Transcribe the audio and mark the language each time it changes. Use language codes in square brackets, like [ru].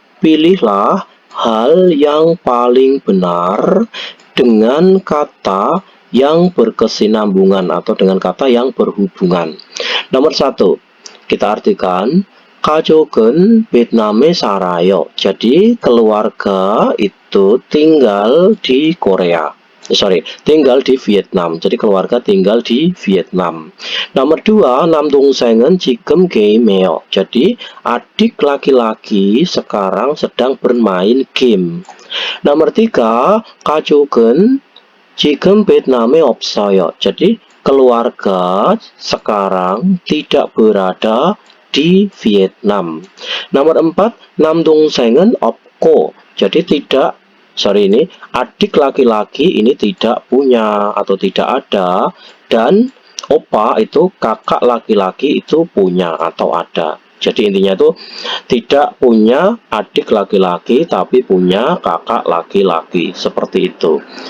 [id] Pilihlah hal yang paling benar dengan kata yang berkesinambungan atau dengan kata yang berhubungan. Nomor 1, kita artikan [ko] 가족은 베트남에 살아요. [id] Jadi keluarga itu tinggal di Korea. Tinggal di Vietnam. Jadi keluarga tinggal di Vietnam. Nomor 2, [ko] 남동생은 지금 게임해요. [id] Jadi adik laki-laki sekarang sedang bermain game. Nomor 3, [ko] 가족은 지금 베트남에 없어요. [id] Jadi keluarga sekarang tidak berada di Vietnam. Nomor 4, [ko] 남동생은 없고. [id] Jadi adik laki-laki ini tidak punya atau tidak ada, dan opa itu kakak laki-laki itu punya atau ada. Jadi intinya itu tidak punya adik laki-laki tapi punya kakak laki-laki, seperti itu.